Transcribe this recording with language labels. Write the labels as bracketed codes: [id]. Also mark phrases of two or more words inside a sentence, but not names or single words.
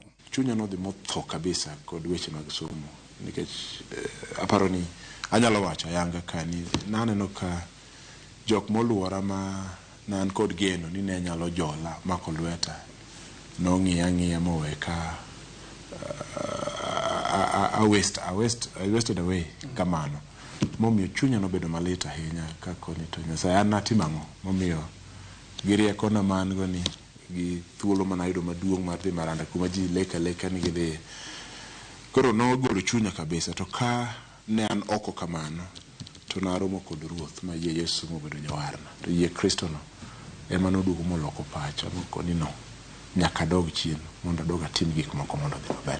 [luo] Chunya nodhi motho kabisa kod weche mag somo, nikech aparo ni anyalo wacho ayanga kani naneno ka jok moluora ma nan kod geno ni ne nyalo jola mako lweta nong'iya mowe ka [en] I wasted away [luo] kamano. Momiyo chunya nobedo malit ahinya ka koni to Nyasaye an natimo ang'o momiyo girieko na man go ni gi thuolo manayudo maduong' mar dhi Maranda kuma ji leka ni gidhi. Koro nogolo chunya kabisa, to ka ne an oko kamano to naromo kod ruoth ma yie Yesu mobedo jawarna, to yie Kristo no ema noduogo moloko pacha mokoni no nyaka dog chien mondo adog atim gik moko mondo dhi maber.